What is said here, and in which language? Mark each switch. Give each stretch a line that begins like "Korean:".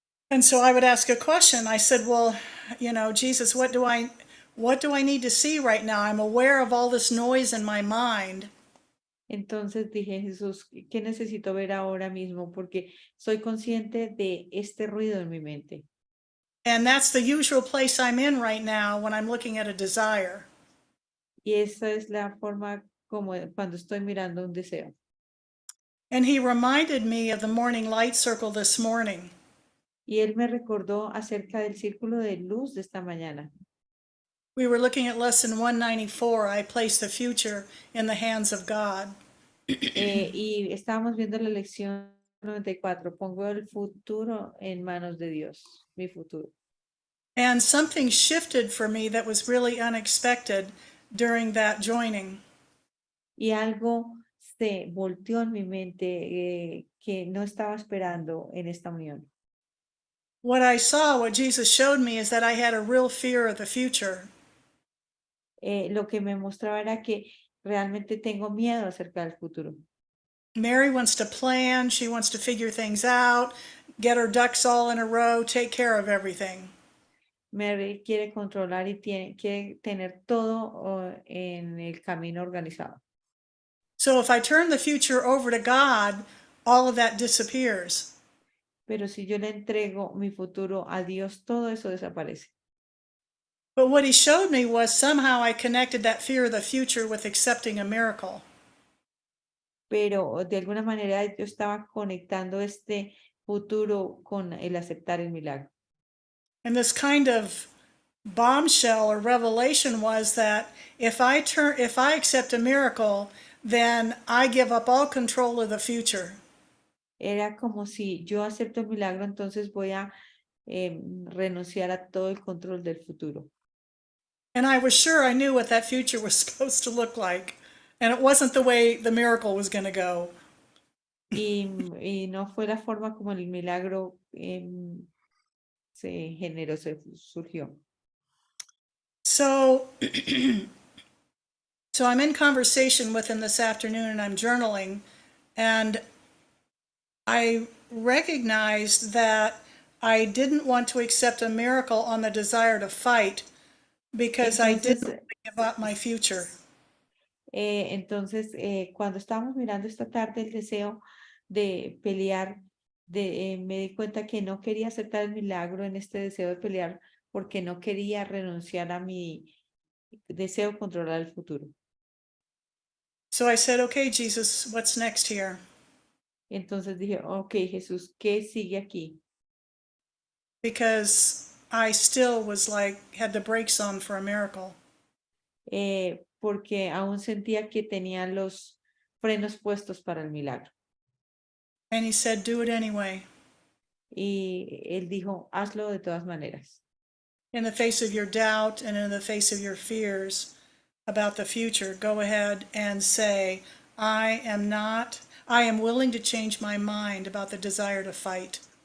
English: And so I would ask a question. I said, well, you know, Jesus, what do I need to see right now? I'm aware of all this noise in my mind.
Spanish: Entonces dije, Jesús, ¿qué necesito ver ahora mismo? Porque soy consciente de este ruido en mi mente.
English: And that's the usual place I'm in right now when I'm looking at a desire.
Spanish: Y esa es la forma como cuando estoy mirando un deseo.
English: And he reminded me of the morning light circle this morning.
Spanish: Y él me recordó acerca del círculo de luz de esta mañana.
English: We were looking at lesson 194. I place the future in the hands of God.
Spanish: Y estábamos viendo la lección 94. Pongo el futuro en manos de Dios, mi futuro.
English: And something shifted for me that was really unexpected during that joining.
Spanish: Y algo se volteó en mi mente que no estaba esperando en esta unión.
English: What Jesus showed me is that I had a real fear of the future.
Spanish: Lo que me mostraba era que realmente tengo miedo acerca del futuro.
English: Mary wants to plan, she wants to figure things out, get her ducks all in a row, take care of everything.
Spanish: Mary quiere controlar y quiere tener todo en el camino organizado.
English: So if I turn the future over to God, all of that disappears.
Spanish: Pero si yo le entrego mi futuro a Dios, todo eso desaparece.
English: But what he showed me was somehow I connected that fear of the future with accepting a miracle.
Spanish: Pero de alguna manera yo estaba conectando este futuro con el aceptar el milagro.
English: And this kind of bombshell or revelation was that if I accept a miracle, then I give up all control of the future.
Spanish: Era como si yo acepto el milagro, entonces voy a renunciar a todo el control del futuro.
English: And I was sure I knew what that future was supposed to look like. And it wasn't the way the miracle was going to go.
Spanish: Y no fue la forma como el milagro se generó, se surgió.
English: So, so I'm in conversation with him this afternoon and I'm journaling, and I recognized that I didn't want to accept a miracle on the desire to fight because I didn't
Spanish: Entonces,
English: want to give up my future.
Spanish: entonces cuando estábamos mirando esta tarde el deseo de pelear, me di cuenta que no quería aceptar el milagro en este deseo de pelear porque no quería renunciar a mi deseo de controlar el futuro.
English: So I said, okay, Jesus, what's next here?
Spanish: Entonces dije, ok, Jesús, ¿qué sigue aquí?
English: Because I still was like, had the brakes on for a miracle.
Spanish: Porque aún sentía que tenía los frenos puestos para el milagro.
English: And he said, do it anyway.
Spanish: Y él dijo, hazlo de todas maneras.
English: In the face of your doubt and in the face of your fears about the future, go ahead and say, I am willing to change my mind about the desire to fight.